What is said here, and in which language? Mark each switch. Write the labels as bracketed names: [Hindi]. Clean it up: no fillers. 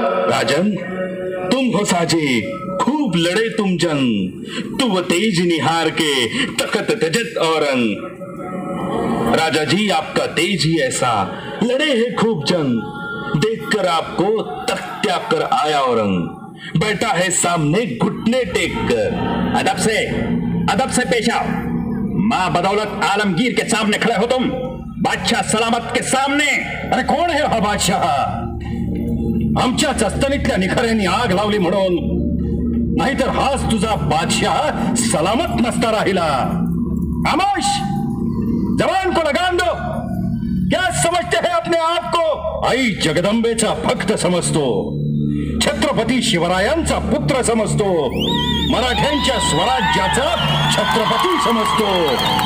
[Hindi] राजन, तुम हो साजे, खूब लड़े तुम जंग, तू तेज निहार के तखत तजत औरंग. राजा जी, आपका तेज ही ऐसा, लड़े हैं खूब जंग, देखकर आपको तख्त त्याग कर आया औरंग. बैठा है सामने घुटने टेक कर. अदब से पेश आओ. माँ बदौलत आलमगीर के सामने खड़े हो तुम, बादशाह सलामत के सामने. अरे कौन है वह बादशाह? [Marathi] आमच्या चस्तनीतल्या निखाऱ्यांनी आग लावली म्हणून, नाहीतर हाच तुझा बादशाह सलामत नसता राहिला. [Hindi] खामोश, जवान को लगाम दो. क्या समझते हैं अपने आप को? [Marathi] आई जगदंबेचा भक्त समजतो, छत्रपती शिवरायांचा पुत्र समजतो, मराठ्यांच्या स्वराज्याचा छत्रपती समजतो.